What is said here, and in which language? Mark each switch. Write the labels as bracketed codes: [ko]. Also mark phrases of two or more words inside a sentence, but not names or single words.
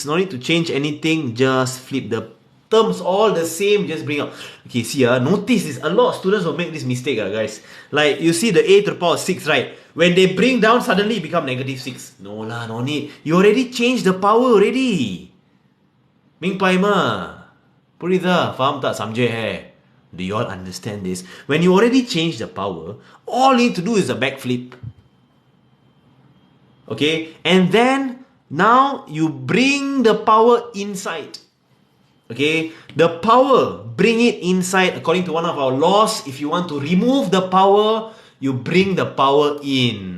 [en] No need to change anything. Just flip the terms all the same. Just bring up. Okay, see, notice this. A lot of students will make this mistake, guys. Like, you see the a to the power of 6, right? When they bring down, suddenly it become negative 6. No lah, no need. You already changed the power already. [zh] 明白吗? புரியுதா? [ms] Faham tak? [hi] Samjhe hai? [en] Do you all understand this? When you already change the power, all you need to do is a backflip. Okay? And then, now you bring the power inside. Okay? The power, bring it inside. According to one of our laws, if you want to remove the power, you bring the power in.